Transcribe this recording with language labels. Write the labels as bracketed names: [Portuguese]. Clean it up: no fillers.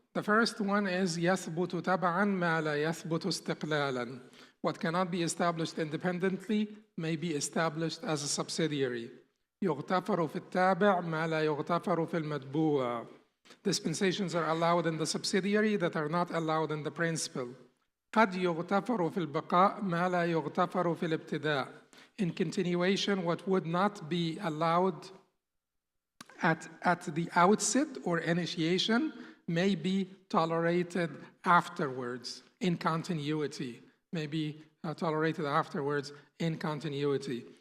[English] The first one is [Arabic] يثبت تبعا ما لا يثبت استقلالا. [English] What cannot be established independently may be established as a subsidiary. [Arabic] يغتفر في التابع ما لا يغتفر في المتبوع. [English] Dispensations are allowed in the subsidiary that are not allowed in the principal. [Arabic] قد يغتفر في البقاء ما لا يغتفر في الابتداء. [English] In continuation, what would not be allowed at the outset or initiation may be tolerated afterwards in continuity. May be tolerated afterwards in continuity.